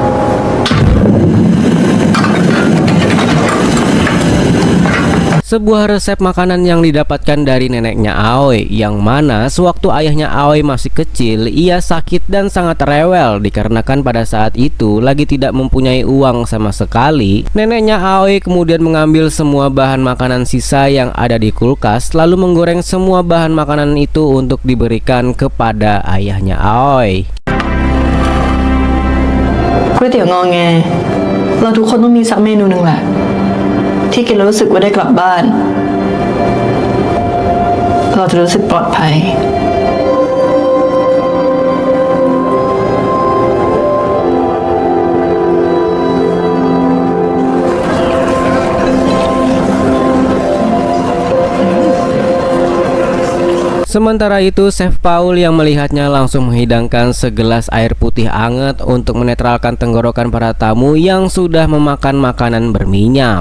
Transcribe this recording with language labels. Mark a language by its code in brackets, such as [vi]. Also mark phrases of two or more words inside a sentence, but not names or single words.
[id] Sebuah resep makanan yang didapatkan dari neneknya Aoi, yang mana sewaktu ayahnya Aoi masih kecil, ia sakit dan sangat rewel dikarenakan pada saat itu lagi tidak mempunyai uang sama sekali. Neneknya Aoi kemudian mengambil semua bahan makanan sisa yang ada di kulkas, lalu menggoreng semua bahan makanan itu untuk diberikan kepada ayahnya Aoi. [th] ก๋วยเตี๋ยวงอแงเราทุกคนต้องมีสักเมนูหนึ่งแหละที่กินแล้วรู้สึกว่าได้กลับบ้าน เราจะรู้สึกปลอดภัย [id] Sementara itu, Chef Paul yang melihatnya langsung menghidangkan segelas air putih hangat untuk menetralkan tenggorokan para tamu yang sudah memakan makanan berminyak.